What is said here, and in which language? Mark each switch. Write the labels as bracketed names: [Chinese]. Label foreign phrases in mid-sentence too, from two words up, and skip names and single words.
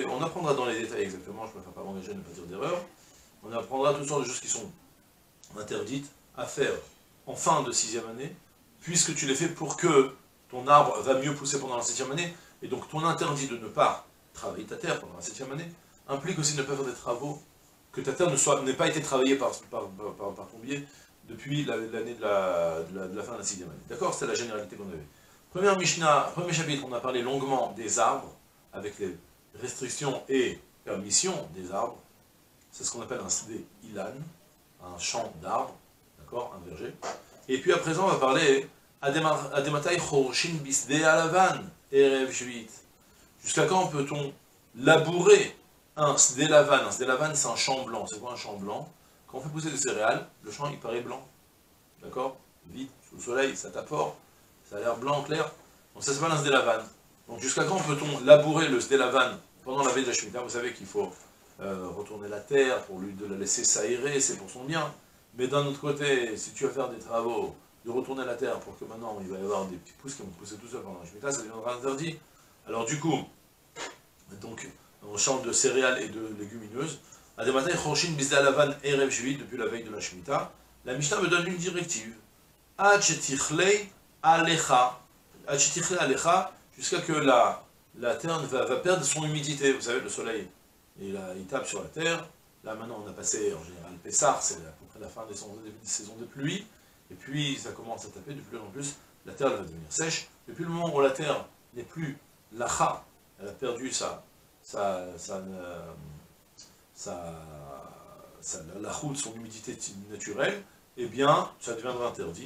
[French] On apprendra dans les détails exactement, je ne préfère pas m'engager, ne pas dire d'erreur. On apprendra toutes sortes de choses qui sont interdites à faire en fin de 6e année, puisque tu les fais pour que ton arbre va mieux pousser pendant la 7e année, et donc ton interdit de ne pas travailler ta terre pendant la 7e année implique aussi de ne pas faire des travaux, que ta terre n'ait pas été travaillée par ton biais depuis l'année de la fin de la 6e année. D'accord? C'était la généralité qu'on avait. Première Mishnah, premier chapitre, on a parlé longuement des arbres, avec les restrictions et permissions des arbres. C'est ce qu'on appelle un [Hebrew] שדה אילן, [French] un champ d'arbres, d'accord, un verger. Et puis à présent, on va parler [Hebrew] עד מתי חורשין בשדה הלבן ערב שביעית. [French] Jusqu'à quand peut-on labourer un [Hebrew] שדה לבן? [French] Un [Hebrew] שדה לבן, [French] c'est un champ blanc. C'est quoi un champ blanc? Quand on fait pousser des céréales, le champ il paraît blanc, d'accord, vide, sous le soleil, ça tape fort, ça a l'air blanc, clair. Donc ça s'appelle un [Hebrew] שדה לבן. [French] Donc jusqu'à quand peut-on labourer le [Hebrew] שדה לבן [French] pendant la veille de la Shemitah? Vous savez qu'il faut retourner la terre pour de la laisser s'aérer, c'est pour son bien. Mais d'un autre côté, si tu vas faire des travaux de retourner la terre pour que maintenant il va y avoir des petits pousses qui vont pousser tout seul pendant la Shemitah, ça deviendra interdit. Alors du coup, dans le champ de céréales et de légumineuses, [Hebrew] עד מתי חורשין בשדה הלבן ערב שביעית, [French] depuis la veille de la Shemitah, la Mishnah me donne une directive. [Hebrew] עד שתכלה הליחה. עד שתכלה הליחה, [French] jusqu'à que la terre va perdre son humidité. Vous savez, le soleil, il tape sur la terre. Là, maintenant, on a passé, en général, Pessah, c'est à peu près la fin des saisons de pluie. Et puis, ça commence à taper de plus en plus. La terre va devenir sèche. Depuis le moment où la terre n'est plus lacha, elle a perdu la route, son humidité naturelle, eh bien, ça deviendra interdit.